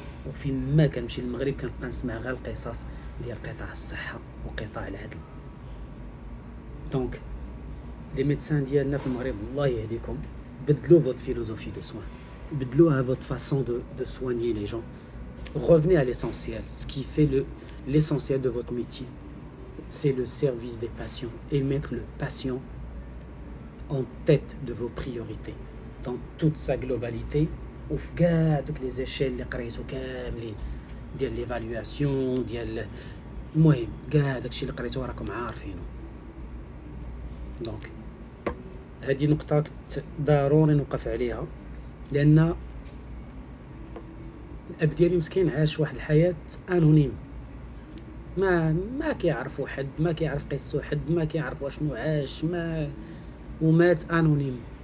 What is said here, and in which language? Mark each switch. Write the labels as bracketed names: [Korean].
[Arabic] وفين ما كنمشي للمغرب كنبقى نسمع غير القصص ديال قطاع الصحه وقطاع العدل. دونك لي ميدسان ديالنا في المغرب الله يهديكم، بدلوا [French] votre philosophie de soins, [Arabic] بدلوها [French] votre façon de soigner les gens. Revenez à l'essentiel. Ce qui fait l'essentiel de votre métier, c'est le service des patients, et mettre le patient en tête de vos priorités dans toute sa globalité. [Arabic] وفي كاع دوك لي زيشيل اللي قريتو كاملين ديال ليفالواسيون ديال، المهم كاع داكشي اللي قريتو راكم عارفينه. دونك هذه نقطه ضروري نوقف عليها، لان الاب ديالي مسكين عاش واحد الحياه انونيم، ما كيعرفوا حد، ما كيعرف قصته حد، ما كيعرفوا شنو عاش، ما ومات انونيم.